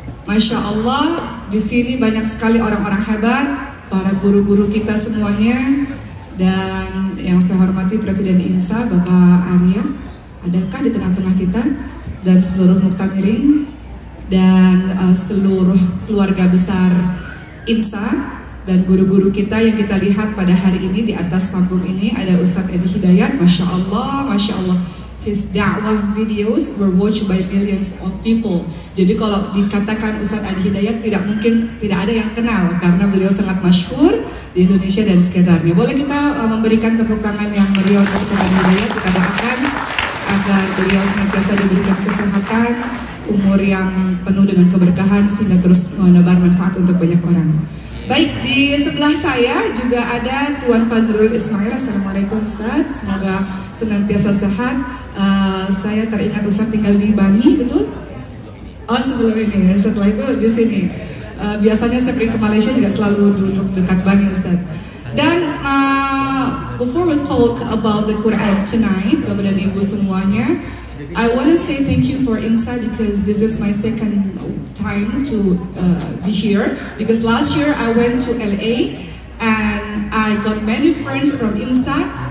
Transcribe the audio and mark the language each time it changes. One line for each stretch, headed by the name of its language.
Indonesian: Masya Allah, di sini banyak sekali orang-orang hebat, para guru-guru kita semuanya, dan yang saya hormati Presiden IMSA Bapak Arya, adakah di tengah-tengah kita, dan seluruh muktamirin dan seluruh keluarga besar IMSA dan guru-guru kita yang kita lihat pada hari ini di atas panggung ini. Ada Ustadz Edi Hidayat, Masya Allah, Masya Allah.
English: His da'wah videos were watched by millions of people.
Indonesian: Jadi kalau dikatakan Ustadz Edi Hidayat, tidak mungkin tidak ada yang kenal karena beliau sangat masyhur di Indonesia dan sekitarnya. Boleh kita memberikan tepuk tangan yang meriah untuk Ustadz Edi Hidayat. Kita doakan agar beliau senantiasa diberikan kesehatan, umur yang penuh dengan keberkahan sehingga terus menebar manfaat untuk banyak orang. Baik, di sebelah saya juga ada Tuan Fazrul Ismail. Assalamualaikum Ustadz, semoga senantiasa sehat. Saya teringat Ustadz tinggal di Bangi, betul? Oh, sebelum ini, setelah itu di sini. Biasanya saya pergi ke Malaysia juga selalu duduk dekat Bangi Ustadz.
English: Dan before we talk about the Quran tonight,
Indonesian: Bapak dan Ibu semuanya,
English: I want to say thank you for IMSA because this is my second time to be here. Because last year I went to LA and I got many friends from IMSA.